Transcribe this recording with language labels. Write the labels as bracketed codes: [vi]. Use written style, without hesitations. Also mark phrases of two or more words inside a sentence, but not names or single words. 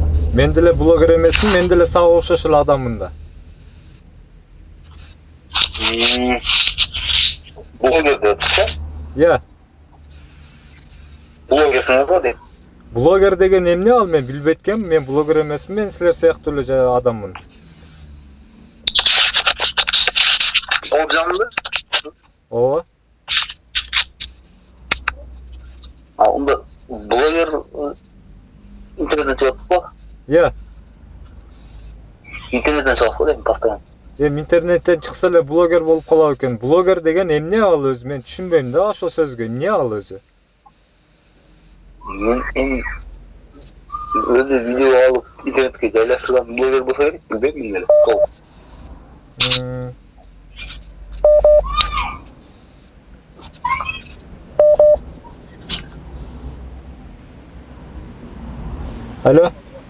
[ky] Мен деле блогер эмесмин, мен деле сага окшош эле адаммын да. Блогер депсиз? [kk] Иә. [ky] Блогерсиң го дейм. Блогер деген эмне ал, мен билбейт экенмин. Мен блогер эмесмин, мен силер сыяктуу эле адаммын. [kk] Ол жанында? [ky] Ооба. [kk] Онда блогер интернеттен шығасыз ба? Иә. Интернеттен шығасыз ба деймін, постоянно. [ky] Интернеттен чыкса эле блогер болуп калат экен. Блогер деген эмне ал өзү? Мен түшүнбөйм да ошол сөзгө. Эмне ал өзү? [kk] Мен өзі видео алып интернетке жайластырған блогер болса керек, білбеймін мен әлі. Сол. Алло.